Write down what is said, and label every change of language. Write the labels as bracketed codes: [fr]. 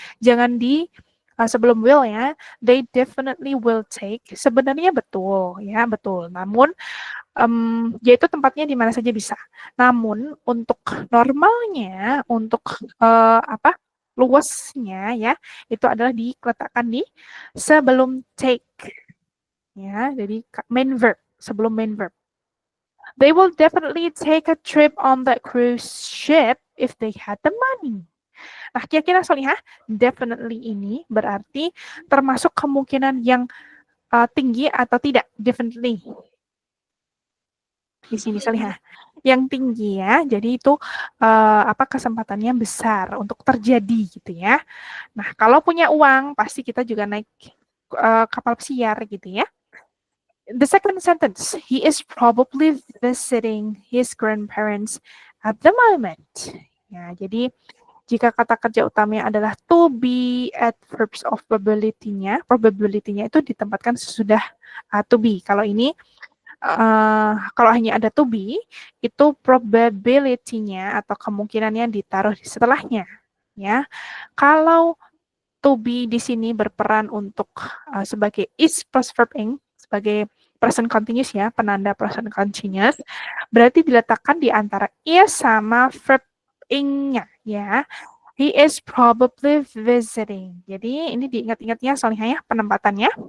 [id] Jangan sebelum [en] will ya, they definitely will take. [id] Sebenarnya betul ya, betul. Namun yaitu tempatnya di mana saja bisa. Namun untuk normalnya, untuk luasnya ya, itu adalah diletakkan di sebelum take. Ya, jadi main verb, sebelum main verb. [en] They will definitely take a trip on that cruise ship if they had the money. [id] Nah, kira-kira Solihah, definitely ini berarti termasuk kemungkinan yang tinggi atau tidak? Definitely. Di sini Salihah. Yang tinggi ya, jadi itu kesempatannya besar untuk terjadi gitu ya. Nah, kalau punya uang pasti kita juga naik kapal pesiar gitu ya. [en] The second sentence, he is probably visiting his grandparents at the moment. [id] Ya, jadi jika kata kerja utamanya adalah to be, adverbs of probability-nya itu ditempatkan sesudah to be. Kalau ini kalau hanya ada to be, itu probability-nya atau kemungkinannya ditaruh di setelahnya. Ya, kalau to be di sini berperan untuk sebagai is plus verb ing, sebagai present continuous ya, penanda present continuous, berarti diletakkan di antara is sama verb ing-nya ya. [en] He is probably visiting. [id] Jadi ini diingat-ingatnya Salihah ya penempatannya.